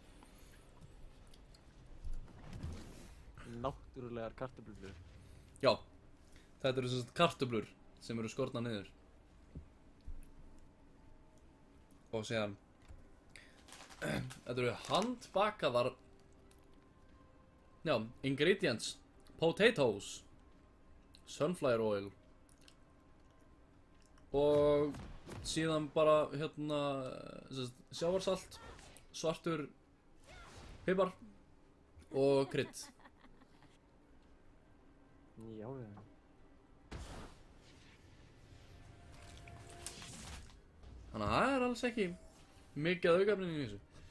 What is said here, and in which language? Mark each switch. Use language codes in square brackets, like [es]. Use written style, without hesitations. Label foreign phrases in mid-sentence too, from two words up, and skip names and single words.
[is] Náttúrulegar kartöfluflugur? Já, þetta eru sem sagt kartöflur sem eru skornar niður. Og síðan þetta eru handbakaðar [en] ingredients, potatoes, sunflower oil [is] og síðan bara sjávarsalt, svartur pipar og krydd. Já. Þannig að það er alls ekki mikið aukefnin í þessu.